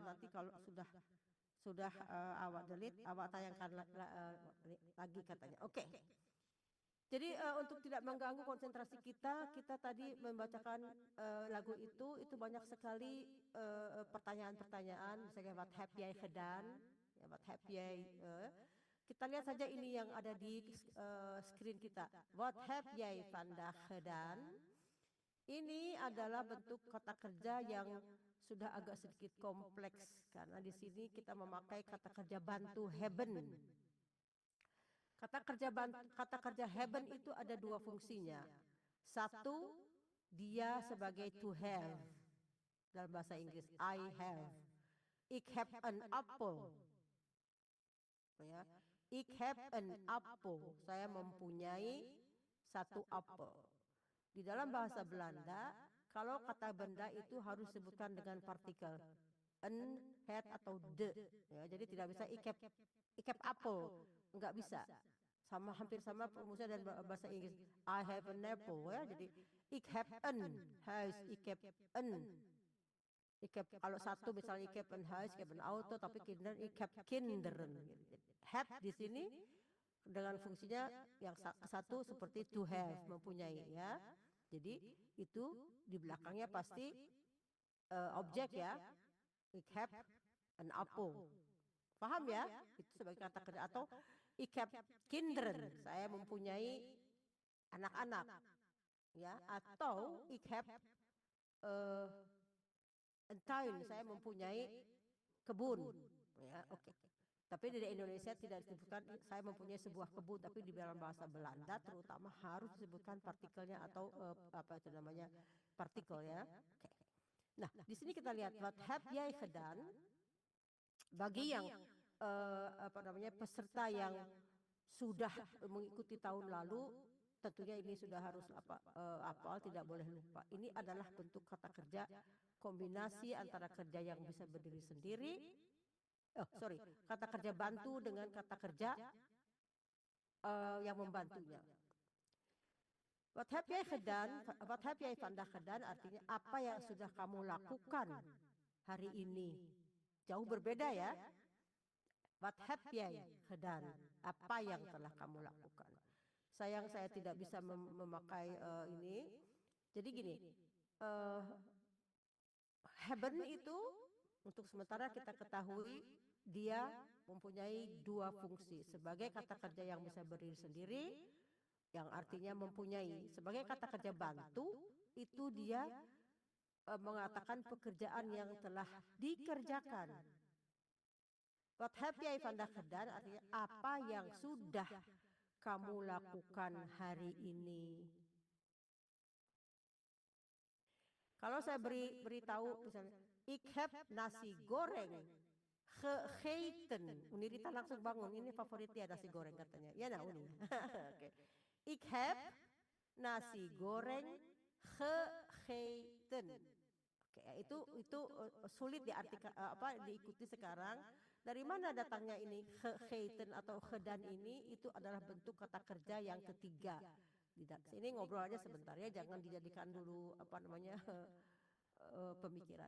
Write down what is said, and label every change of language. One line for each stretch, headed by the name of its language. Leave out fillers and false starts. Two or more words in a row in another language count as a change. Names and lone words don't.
Indonesian: Nanti kalau sudah awak delete, awak tayangkan lagi katanya. Oke. Jadi untuk tidak mengganggu konsentrasi kita tadi membacakan lagu itu banyak sekali pertanyaan-pertanyaan.
English: Misalnya what have you done? What have you
Indonesian: kita lihat saja ini yang ada di screen kita.
English: What have you done?
Indonesian: Ini adalah bentuk kata kerja yang sudah agak sedikit kompleks karena di sini kita memakai kata kerja bantu haben. Kata kerja haben itu ada dua fungsinya. Satu, dia sebagai
English: to have
Indonesian: dalam bahasa Inggris.
English: I have.
Dutch: Ik heb een appel. Ya. Ik heb een appel.
Indonesian: Saya mempunyai satu apel. Di dalam bahasa Belanda, kalau kata benda itu harus disebutkan dengan partikel een, het atau de. Ya, jadi tidak bisa
Dutch: ik heb appel,
Indonesian: enggak bisa. Hampir sama rumusnya dan bahasa Inggris.
English: I have an apple.
Indonesian: Ya, jadi
Dutch: ik heb een huis, ik heb een.
Indonesian: Kalau satu misalnya
Dutch: ik heb een huis, ik heb een auto, tapi kinderen, ik heb kinderen.
Indonesian: Have di sini dengan fungsinya yang satu seperti
English: to have,
Indonesian: mempunyai ya. Jadi itu di belakangnya pasti objek ya.
Dutch: Ik heb een appel.
Indonesian: Paham ya? Itu sebagai kata kerja. Atau
Dutch: ik heb kinderen,
Indonesian: saya mempunyai anak-anak. Ya, atau
Dutch: ik heb een tuin,
Indonesian: saya mempunyai kebun. Ya, oke. Tapi di Indonesia tidak disebutkan saya mempunyai sebuah kebun, tapi di dalam bahasa Belanda terutama harus disebutkan partikelnya atau apa itu namanya partikel ya. Oke. Nah, di sini kita lihat
Dutch: wat heb jij gedaan
Indonesian: bagi yang apa namanya peserta yang sudah mengikuti tahun lalu, tentunya ini sudah harus hafal, tidak boleh lupa. Ini adalah bentuk kata kerja kombinasi antara kerja yang bisa berdiri sendiri, kata kerja bantu dengan kata kerja yang membantunya.
Dutch: Wat heb jij gedaan? Wat heb jij vandaag gedaan?
Indonesian: Artinya apa yang sudah kamu lakukan hari ini? Jauh berbeda ya.
Dutch: Wat heb jij gedaan?
Indonesian: Apa yang telah kamu lakukan? Sayang saya tidak bisa memakai ini. Jadi gini, hebben itu untuk sementara kita ketahui dia mempunyai dua fungsi. Sebagai kata kerja yang bisa berdiri sendiri, yang artinya mempunyai. Sebagai kata kerja bantu, itu dia mengatakan pekerjaan yang telah dikerjakan.
Dutch: Wat heb jij vandaag gedaan?
Indonesian: Artinya apa yang sudah kamu lakukan hari ini. Kalau saya beritahu misalnya,
Dutch: ik heb nasi goreng gegeten.
Indonesian: Unirita langsung bangun, ini favoritnya nasi goreng katanya. Ya nah Uni. Oke.
Dutch: Ik heb nasi goreng gegeten.
Indonesian: Oke, itu sulit diartikan diikuti sekarang. Dari mana datangnya ini gegeten atau gedan ini? Itu adalah bentuk kata kerja yang ketiga. Ini ngobrol aja sebentar ya, jangan dijadikan dulu pemikiran.